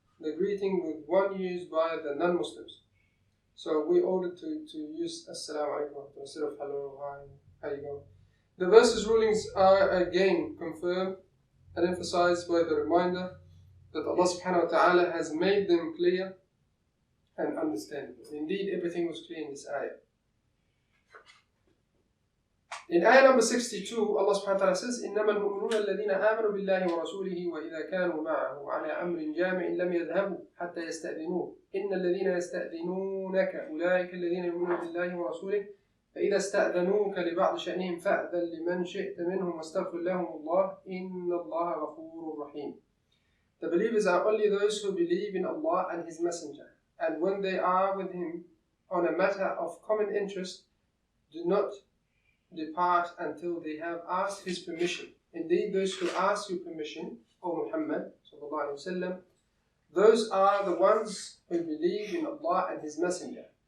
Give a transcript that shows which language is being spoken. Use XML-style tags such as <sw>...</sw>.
<en>the greeting with one used by the non-Muslims. So we ordered to use Assalamu alaikum instead of hello, hi, how you go. The verse's rulings are again confirmed and emphasized by the reminder that Allah subhanahu wa ta'ala has made them clear and understandable. Indeed, everything was clear in this ayah. In ayah number 62, Allah subhanahu wa ta'ala says,</en> <ar>إِنَّمَا الْمُؤْمِنُونَ الَّذِينَ آمَنُوا بِاللَّهِ وَرَسُولِهِ وَإِذَا كَانُوا مَعَهُ عَلَى أَمْرٍ جَامِعٍ لَمْ يَذْهَبُوا حَتَّى يَسْتَأْذِنُوهُ إِنَّ الَّذِينَ يَسْتَأْذِنُونَكَ أُولَٰئِكَ الَّذِينَ يُؤْمِنُونَ بِاللَّهِ وَرَسُولِهِ فإذا استأذنوك لبعض شأنهم فأذن لمن شئت منهم واستغفر لهم الله إن الله غفور رحيم.</ar> <en>The believers are only those who believe in Allah and His Messenger, and when they are with Him on a matter of common interest, do not depart until they have asked His permission. Indeed, those who ask you permission, O Muhammad sallallahu alaihi wasallam, those are the ones who believe in Allah and His Messenger.</en>